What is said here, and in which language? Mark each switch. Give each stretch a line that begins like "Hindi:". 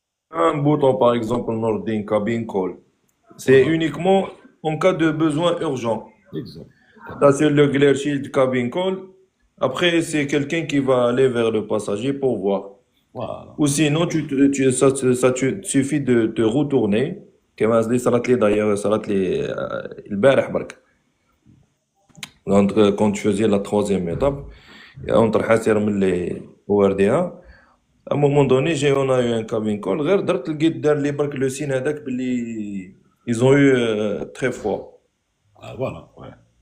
French: Un bouton, par exemple, Nordin Cabin Call. C'est Voilà. uniquement en cas de besoin urgent. Exact. Ça, c'est le Glare Shield Cabin Call. Après, c'est quelqu'un qui va aller vers le passager pour voir. Voilà. Ou sinon, ça te suffit de te retourner.
Arabic: كما قصدي صارت لي
French: d'ailleurs
Arabic: صارت لي البارح برك.
French: Quand tu faisais la troisième étape, entre
Arabic: حاسر من
French: les ORDA, à un moment donné, on a eu un cabin call,
Arabic: غير درت لقيت دار لي برك لو سين هذاك باللي
French: ils ont eu très froid. Ah, voilà. Ouais.